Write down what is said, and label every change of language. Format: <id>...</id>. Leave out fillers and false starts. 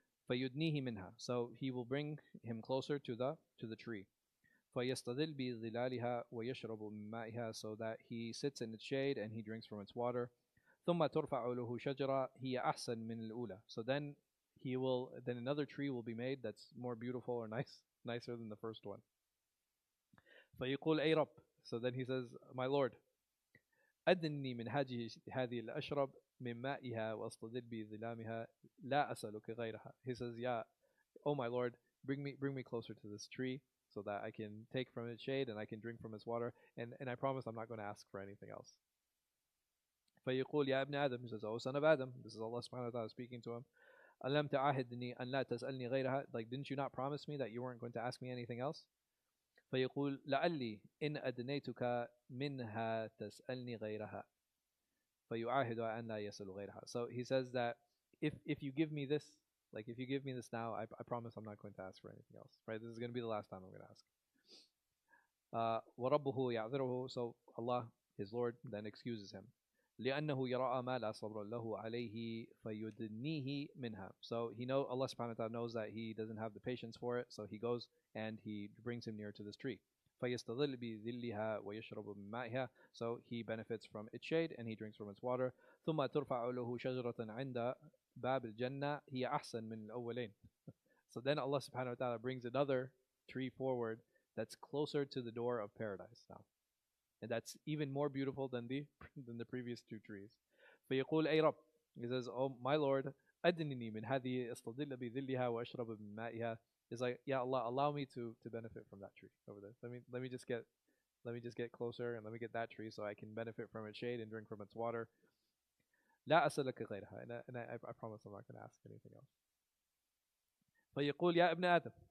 <ar>فيدنيه منها.</ar> <en>So he will bring him closer to the tree.</en> <ar>فيستظل بظلالها ويشرب من مائها.</ar> <en>So that he sits in its shade and he drinks from its water.</en> <ar>ثم ترفع له شجرة هي أحسن من الأولى.</ar> <en>So then another tree will be made that's more beautiful or nicer than the first one.</en> <ar>فيقول أي رب.</ar> <en>So then he says, my Lord,</en> <ar>أدني من هذه الأشرب من مائها واستظل بظلامها لا أسألك غيرها.</ar> <en>He says, yeah, oh my Lord, bring me closer to this tree so that I can take from its shade and I can drink from its water, and I promise I'm not going to ask for anything else.</en> <ar>فيقول يا ابن آدم.</ar> <en>He says, oh son of Adam. This is Allah subhanahu wa ta'ala speaking to him.</en> <ar>ألم تعاهدني أن لا تسألني غيرها.</ar> <en>Like, didn't you not promise me that you weren't going to ask me anything else?</en> <ar>فيقول لعلي إن أدنيتك منها تسألني غيرها فيعاهد أن لا يسأل غيرها.</ar> <en>So he says that if you give me this, like if you give me this now, I promise I'm not going to ask for anything else. Right? This is going to be the last time I'm going to ask.</en> <ar>وَرَبُّهُ يَعْذِرُهُ.</ar> <en>So Allah, his Lord, then excuses him.</en> <ar>لأنه يرى ما لا صبر له عليه فيدنيه منها.</ar> <en>So Allah subhanahu wa ta'ala knows that he doesn't have the patience for it, so he goes and he brings him near to this tree.</en> <ar>فيستظل بظلها ويشرب من مائها.</ar> <en>So he benefits from its shade and he drinks from its water.</en> <ar>ثم ترفع له شجرة عند باب الجنة هي أحسن من الأولين.</ar> <en>So then Allah subhanahu wa ta'ala brings another tree forward that's closer to the door of paradise now. And that's even more beautiful than the previous two trees.</en> <ar>فيقول أي رب.</ar> <en>He says, oh my Lord,</en> <ar>أدنني من هذه أستظل بظلها وأشرب من مائها.</ar> <en>It's like, yeah, Allah, allow me to benefit from that tree over there. Let me just get closer and let me get that tree so I can benefit from its shade and drink from its water.</en> <ar>لا أسألك غيرها.</ar> <en>And I promise I'm not going to ask anything else.</en> <ar>فيقول يا ابن آدم.</ar>